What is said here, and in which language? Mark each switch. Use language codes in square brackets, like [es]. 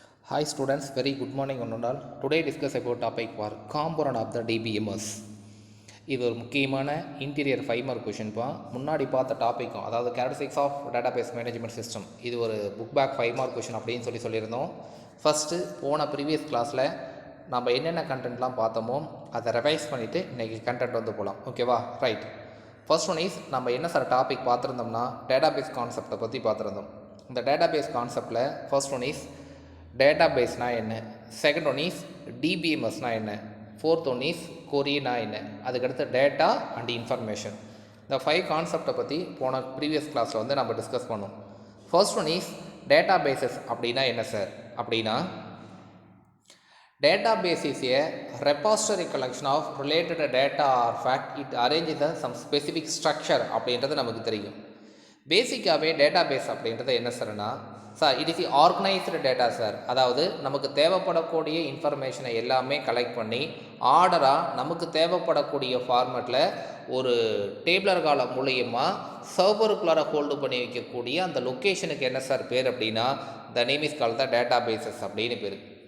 [en] Hi students, very good morning one and all. Today discuss about topic for component of the DBMS. [ta] இது ஒரு முக்கியமான interior 5 mark question பா. முன்னாடி பார்த்த டாப்பிக்கும் அதாவது characteristics of database management system, இது ஒரு புக் பேக் 5 மார்க் கொஷின் அப்படின்னு சொல்லியிருந்தோம். ஃபஸ்ட்டு போன ப்ரீவியஸ் கிளாஸில் நம்ம என்னென்ன கண்டென்ட்லாம் பார்த்தோமோ அதை ரிவைஸ் பண்ணிவிட்டு இன்றைக்கி கண்டென்ட் வந்து போகலாம். ஓகேவா? ரைட். ஃபர்ஸ்ட் ஒன் இஸ் நம்ம என்ன சார் டாபிக் பார்த்துருந்தோம்னா டேட்டாபேஸ் கான்செப்டை பற்றி பார்த்துருந்தோம். இந்த டேட்டாபேஸ் கான்செப்டில் ஃபர்ஸ்ட் ஒன் இஸ் டேட்டாபேஸ்னா என்ன, செகண்ட் ஒன் இஸ் டிபிஎம்எஸ்னா என்ன, ஃபோர்த் ஒன் இஸ் கொரினா என்ன, அதுக்கடுத்து டேட்டா அண்ட் இன்ஃபர்மேஷன். இந்த 5 கான்செப்டை பற்றி போன ப்ரீவியஸ் கிளாஸில் வந்து நம்ம டிஸ்கஸ் பண்ணோம். ஃபர்ஸ்ட் ஒன் இஸ் டேட்டாபேசஸ் அப்படின்னா என்ன சார் அப்படின்னா, [en] database is a repository collection of related data or fact. It arranges some specific structure [ta] அப்படின்றது நமக்கு தெரியும். பேசிக்காகவே டேட்டாபேஸ் அப்படின்றது என்ன சார்னா sir, it is organised data sir. அதாவது நமக்கு தேவைப்படக்கூடிய இன்ஃபர்மேஷனை எல்லாமே கலெக்ட் பண்ணி ஆர்டராக நமக்கு தேவைப்படக்கூடிய ஃபார்மேட்டில் ஒரு டேபிளர் காலம் மூலியமாக சர்வருக்குள்ளார ஹோல்டு பண்ணி வைக்கக்கூடிய அந்த லொக்கேஷனுக்கு என்ன சார் பேர் அப்படின்னா the name is called the databases அப்படின்னு பேர்.